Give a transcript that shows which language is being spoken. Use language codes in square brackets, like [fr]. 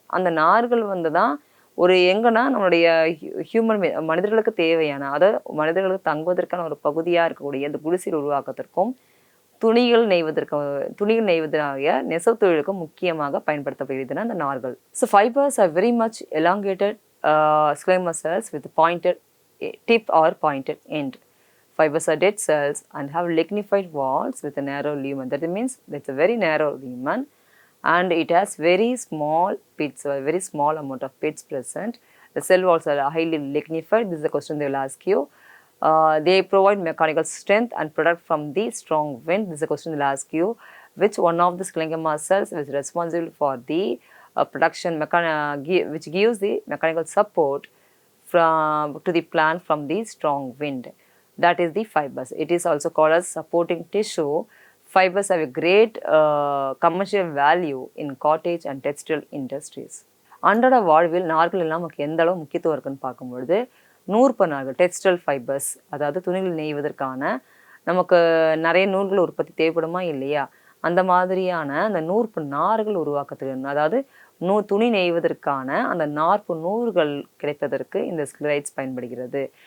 [ta] அந்த நார்கள் வந்து தான் ஒரு எங்கன்னா நம்மளுடைய மனிதர்களுக்கு தேவையான, அதாவது மனிதர்களுக்கு தங்குவதற்கான ஒரு பகுதியாக இருக்கக்கூடிய இந்த குடிசையில் உருவாக்கத்திற்கும் துணிகள் நெய்வதற்காக நெசவு தொழிலுக்கும் முக்கியமாக பயன்படுத்தப்படுகிறதுனா அந்த நார்கள். [en] So fibres are very much elongated sclerenchyma cells with pointed tip or pointed end. Fibers are dead cells and have lignified walls with a narrow lumen. That means it's a very narrow lumen and it has very small pits, a very small amount of pits present. The cell walls are highly lignified. This is a question they will ask you. They provide mechanical strength and protect from the strong wind. This is a question they will ask you. Which one of the scleroderma cells is responsible for the production which gives the mechanical support to the plant from the strong wind? That is the fibers. It is also called as supporting tissue. Fibers have a great commercial value in cottage and textile industries. [ta] அன்றாட வாழ்வில் நார்கள் எல்லாம் நமக்கு எந்த அளவு முக்கியத்துவம் இருக்குன்னு பார்க்கும்பொழுது நூற்பு நார்கள், textile fibres, அதாவது துணிகள் நெய்வதற்கான நமக்கு நிறைய நூல்கள் உற்பத்தி தேவைப்படுமா இல்லையா, அந்த மாதிரியான அந்த நூற்பு நார்கள் உருவாக்கத்துக்கு, அதாவது துணி நெய்வதற்கான அந்த நாற்பு நூல்கள் கிடைப்பதற்கு இந்த ஸ்கிலரைட்ஸ் பயன்படுகிறது.